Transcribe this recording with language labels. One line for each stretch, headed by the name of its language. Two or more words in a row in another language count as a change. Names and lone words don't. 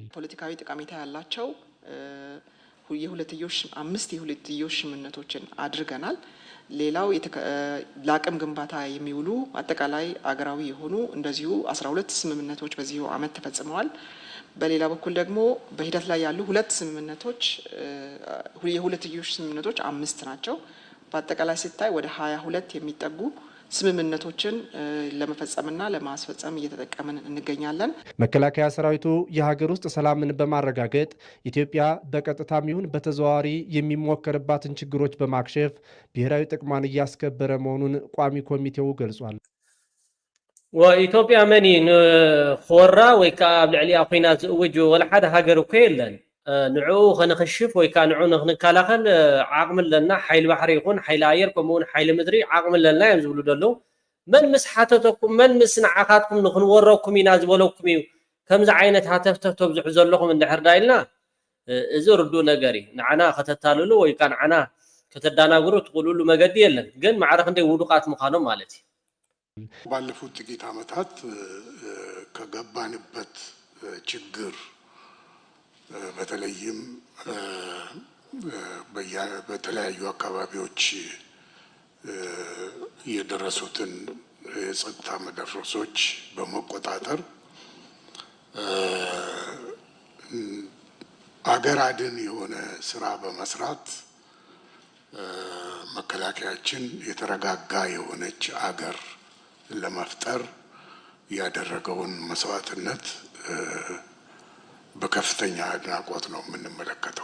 Amharic: ፖለቲካዊ ጠቀሜታ ያላቸው አምስት የሁለትዮሽ ስምምነቶችን አድርገናል። ሌላው ለአቅም ግንባታ የሚውሉ አጠቃላይ አገራዊ የሆኑ እንደዚሁ 12 ስምምነቶች በዚሁ ዓመት ተፈጽመዋል። በሌላ በኩል ደግሞ በሂደት ላይ ያሉ ሁለት ስምምነቶች የሁለትዮሽ ስምምነቶች 5 ናቸው። በአጠቃላይ ሲታይ ወደ 22 የሚጠጉ ስምምነቶችን ለመፈጸምና ለማስፈጸም እየተጠቀምን እንገኛለን። መከላከያ ሰራዊቱ የሀገር ውስጥ ሰላምን በማረጋገጥ ኢትዮጵያ በቀጥታም ይሁን በተዘዋዋሪ የሚሞከርባትን ችግሮች በማክሸፍ ብሔራዊ ጥቅሟን እያስከበረ መሆኑን ቋሚ ኮሚቴው ገልጿል።
Tigrinya: ወኢትዮጵያ መኒ ኾራ ወይ ከዓ ኣብ ልዕሊኣ ኩናት ዝእውጅ ወላ ሓደ ሃገር እኮ የለን ንዕኡ ከንክሽፍ ወይ ከዓ ንዕኡ ንክንከላኸል ዓቕሚ ኣለና ሓይሊ ባሕሪ ይኹን ሓይሊ ኣየር ከምኡውን ሓይሊ ምድሪ ዓቕሚ ኣለና እዮም ዝብሉ ደለው መን ምስ ሓተተኩም መን ምስ ንዓኻትኩም ንክንወረኩም ኢና ዝበለኩም እዩ ከምዚ ዓይነት ሃተፍተፍ ተብዝሑ ዘለኹም እንድሕር ዳ ኢልና እዚ ርዱእ ነገር እዩ ንዓና ከተታልሉ ወይ ከዓ ንዓና ከተዳናግሩ ትኽእልሉ መገዲ የለን ግን ማዕረ ክንደይ ውዱቃት ምዃኖም ማለት እዩ
Amharic: ባለፉት ጥቂት ዓመታት ከገባንበት ችግር በተለይም በተለያዩ አካባቢዎች የደረሱትን የጸጥታ መደፍረሶች በመቆጣጠር አገር አድን የሆነ ስራ በመስራት መከላከያችን የተረጋጋ የሆነች አገር ለመፍጠር ያደረገውን መስዋዕትነት በከፍተኛ አድናቆት ነው የምንመለከተው።